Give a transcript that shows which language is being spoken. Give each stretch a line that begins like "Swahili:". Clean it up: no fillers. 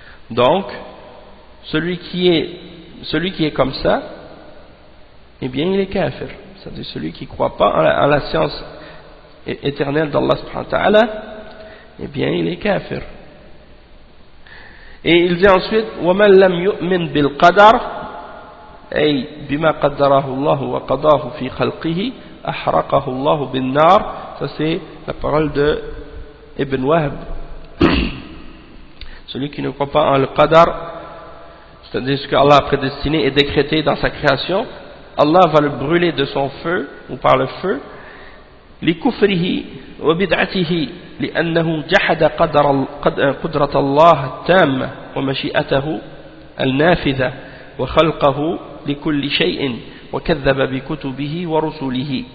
French: Donc celui qui est comme ça, eh bien il est kafir, c'est-à-dire celui qui ne croit pas en la science éternelle d'Allah subhanahu wa ta'ala, eh bien il est kafir. Et il dit ensuite
Arabic: وَمَنْ لَمْ يُؤْمِنْ بِالْقَدَرِ أي بما قدره الله وقضاه في خلقه أحرقه الله بالنار.
French: Ça c'est la parole de Ibn Wahb. Celui qui ne croit pas en le qadar, c'est-à-dire ce que Allah a prédestiné et décrété dans sa création, Allah va le brûler de son feu ou par le feu,
Arabic: لكفره وبدعته لأنه جحد قدرة الله التامة ومشيئته النافذة وخلقه لكل شيء وكذب بكتبه ورسله.